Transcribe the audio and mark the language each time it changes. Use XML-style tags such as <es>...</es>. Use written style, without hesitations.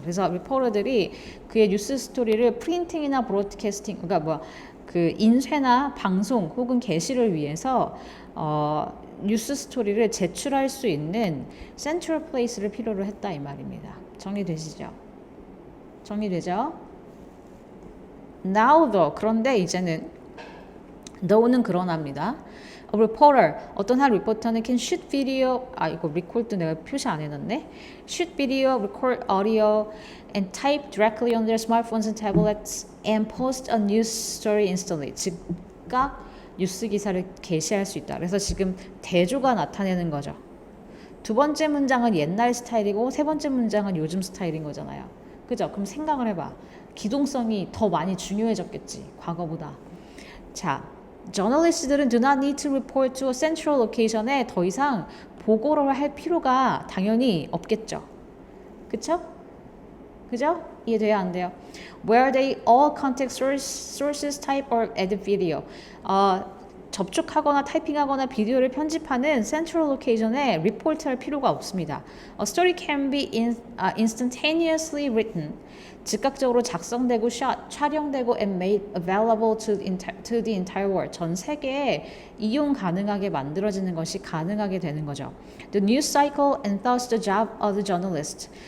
<ko>그래서 리포터들이 그의 뉴스 스토리를 프린팅이나 브로드캐스팅, 그러니까 그 인쇄나 방송 혹은 게시를 위해서 뉴스 스토리를 제출할 수 있는 센트럴 플레이스를 필요로 했다 이 말입니다. 정리되시죠? 정리되죠?</ko> <en>Now though,</en> <ko>그런데 이제는 Though는 그러나입니다.</ko> <en>A reporter,</en> <ko>어떤 한 리포터는</ko> <en>can shoot video,</en> <ko>이거 record도 내가 표시 안 해놨네.</ko> <en>shoot video, record audio, and type directly on their smartphones and tablets and post a news story instantly.</en> <ko>즉각 뉴스 기사를 게시할 수 있다. 그래서 지금 대조가 나타내는 거죠. 두 번째 문장은 옛날 스타일이고 세 번째 문장은 요즘 스타일인 거잖아요. 그죠? 그럼 생각을 해봐. 기동성이 더 많이 중요해졌겠지. 과거보다. 자, 저널리스트들은</ko> <en>do not need to report to a central location에</en> <ko>더 이상 보고를 할 필요가 당연히 없겠죠. 그쵸? 그죠? 이해돼요? 안 돼요?</ko> <en>Where they all contact sources type or edit video.</en> <ko>접촉하거나 타이핑하거나 비디오를 편집하는 센트럴 로케이션에 리포트할 필요가 없습니다.</ko> <en>A story can be instantaneously written.</en> <ko>즉각적으로 작성되고 촬영되고</ko> <en>and made available to the entire world.</en> <ko>전 세계에 이용 가능하게 만들어지는 것이 가능하게 되는 거죠.</ko> <en>The news cycle and thus the job of the journalist.</en>